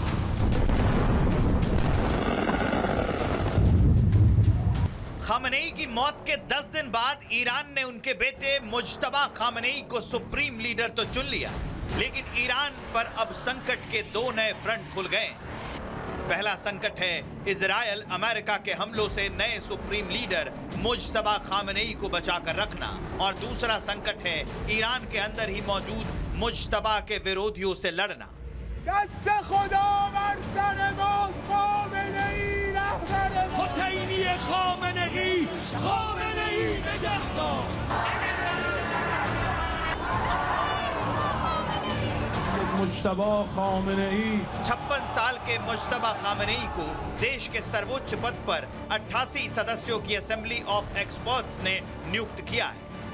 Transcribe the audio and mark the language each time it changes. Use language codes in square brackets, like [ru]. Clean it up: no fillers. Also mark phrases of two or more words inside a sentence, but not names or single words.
[hi] खामेनेई की मौत के 10 दिन बाद ईरान ने उनके बेटे मुजतबा खामेनेई को [en] supreme leader [hi] तो चुन लिया, लेकिन ईरान पर अब संकट के दो नए फ्रंट खुल गए। पहला संकट है इजराइल अमेरिका के हमलों से नए [en] supreme leader [hi] मुजतबा खामेनेई को बचाकर रखना, और दूसरा संकट है ईरान के अंदर ही मौजूद मुजतबा के विरोधियों से लड़ना। [fa] دست خدا بر سر ما خامنه‌ای رهبر ما حسینی خامنه‌ای خامنه‌ای نگهدار [hi] मुजतबा खामेनेई 56 साल के मुजतबा खामेनेई को देश के सर्वोच्च पद पर 88 सदस्यों की असेंबली ऑफ एक्सपर्ट्स ने नियुक्त किया है।